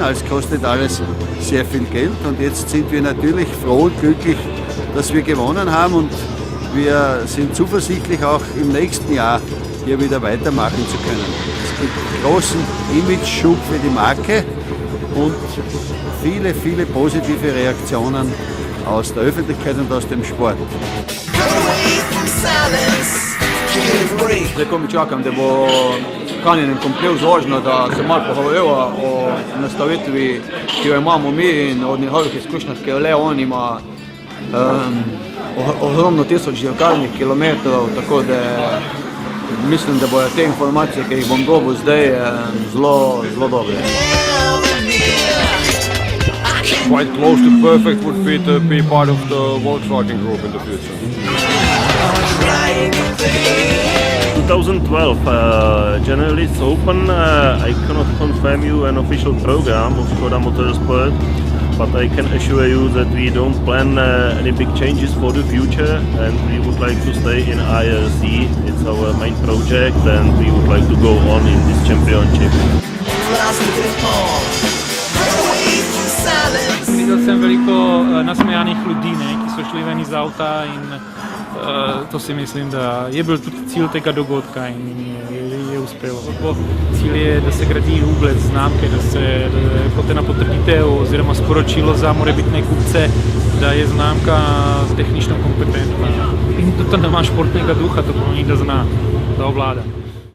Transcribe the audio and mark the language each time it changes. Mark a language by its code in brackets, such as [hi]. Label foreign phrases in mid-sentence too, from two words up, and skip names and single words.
[de] Es kostet alles sehr viel Geld und jetzt sind wir natürlich froh und glücklich, dass wir gewonnen haben und wir sind zuversichtlich, auch im nächsten Jahr hier wieder weitermachen zu können. Es gibt großen Image-Schub für die Marke und viele, viele positive Reaktionen aus der Öffentlichkeit und aus dem Sport. [sl] Zdaj, ko mi čakam, da bo Haninen komplel zložno, da se malo pogovoriva o nastavitvi, ki jo imamo mi in od njegovih izkušnjah, ki jo le on ima ogromno tisoč dirkalnih kilometrov, tako da mislim, da bojo te informacije, ki jih bom dobil zdaj, zelo dobre. [en] Quite close to perfect would be to be part of the Volkswagen Group in the future. 2012, generally it's open. I cannot confirm you an official program of Škoda Motorsport, but I can assure you that we don't plan any big changes for the future, and we would like to stay in IRC. It's our main project, and we would like to go on in this championship. [sl] Videl sem veliko nasmejanih ljudi, ki so šli ven iz avta in to si mislim, da je bil tudi cilj tega dogodka in je uspelo. Cilj je, da se gradi ugled znamke, da se kot ena potrditev oziroma sporočilo za morebitne kupce, da je znamka tehnično kompetentna in tudi da ima športnega duha, to pomeni, da zna, da obvlada.